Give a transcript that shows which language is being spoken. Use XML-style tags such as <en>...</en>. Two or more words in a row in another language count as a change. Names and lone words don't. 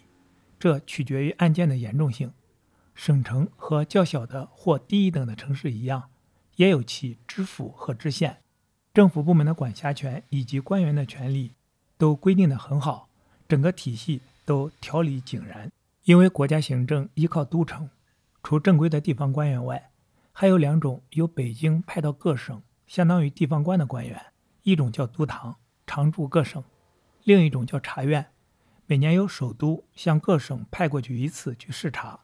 <zh>這取決於案件的嚴重性。省城和較小的或低一等的城市一樣，也有其知府和知縣。政府部門的管轄權以及官員的權利都規定得很好，整個體系都條理井然。因為國家行政依靠都城，除正規的地方官員外，還有2種由北京派到各省，相當於地方官的官员， 一種叫督堂，常駐各省；另一種叫察院，每年由首都向各省派过去一次去视察。</zh>